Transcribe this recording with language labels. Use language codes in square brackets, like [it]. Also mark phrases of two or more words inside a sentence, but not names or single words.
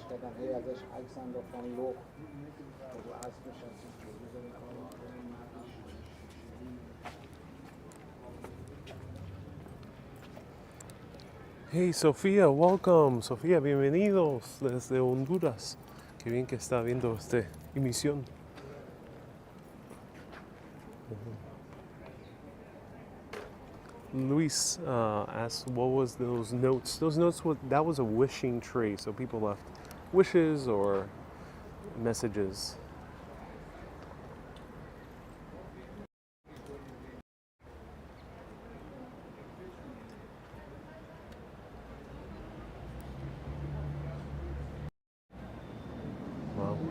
[fa] کردن هی ازش عکس انداختن لخت رو اسب نشستیم [en] Hey Sofía, welcome. [es] Sofía, bienvenidos desde Honduras. Qué bien que está viendo esta emisión. [en] Luis asked, what was those notes? Those notes, that was a wishing tree. So people left wishes or messages. Wow.